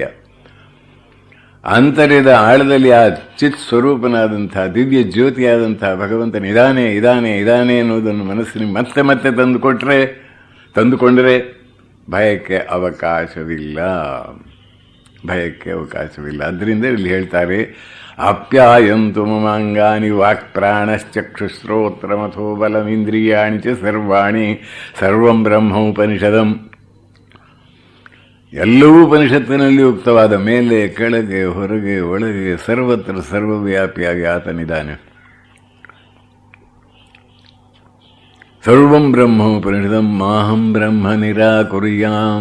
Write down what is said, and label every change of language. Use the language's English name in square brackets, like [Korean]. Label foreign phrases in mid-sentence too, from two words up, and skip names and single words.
[Kannada] ಅಂತರ್ಯದ ಆಳದಲ್ಲಿ ಆ ಚಿತ್ ಸ್ವರೂಪನಾದಂಥ ದಿವ್ಯ ಜ್ಯೋತಿಯಾದಂಥ ಭಗವಂತನ ಇದಾನೆ ಇದಾನೆ ಇದಾನೆ ಅನ್ನೋದನ್ನು ಮನಸ್ಸಿನ ಮತ್ತೆ ಮತ್ತೆ ತಂದುಕೊಂಡರೆ ಭಯಕ್ಕೆ ಅವಕಾಶವಿಲ್ಲ. ಅದರಿಂದ ಇಲ್ಲಿ ಹೇಳ್ತಾರೆ, [Sanskrit] ಆಪ್ಯಾಯಂತು ಮಮಾಂಗಾನಿ ವಾಕ್ಪ್ರಾಣಶ್ಚಕ್ಷುಶ್ರೋತ್ರಮಥೋ ಬಲಮಿಂದ್ರಿಯಾಣಿ ಚ ಸರ್ವಾಣಿ. ಸರ್ವಂ ಬ್ರಹ್ಮ ಉಪನಿಷದಂ. [Kannada] ಎಲ್ಲವೂ ಉಪನಿಷತ್ತಿನಲ್ಲಿ ಉಕ್ತವಾದ ಮೇಲೆ ಕೆಳಗೆ ಹೊರಗೆ ಒಳಗೆ ಸರ್ವತ್ರ ಸರ್ವವ್ಯಾಪಿಯಾಗಿ ಆತನಿದ್ದಾನೆ. [Sanskrit] ಸರ್ವಂ ಬ್ರಹ್ಮ ಉಪನಿಷದಂ ಮಾಹಂ ಬ್ರಹ್ಮ ನಿರಾಕುರ್ಯಾಂ.